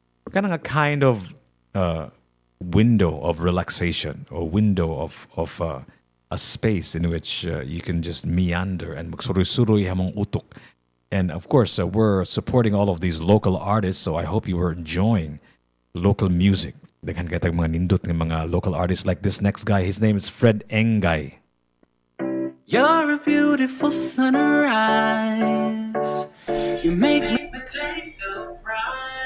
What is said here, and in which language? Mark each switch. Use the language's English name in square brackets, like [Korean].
[English] Kind of a kind of window of relaxation, or window of a space in which you can just meander and [Cebuano] magsuroy-suroy hamong utok. [English] And of course, we're supporting all of these local artists, so I hope you are enjoying local music. [Cebuano] Daghan katag mga nindot ng mga [English] local artists like this next guy. His name is Fred Engay. You're a beautiful sunrise. You make me the day so bright.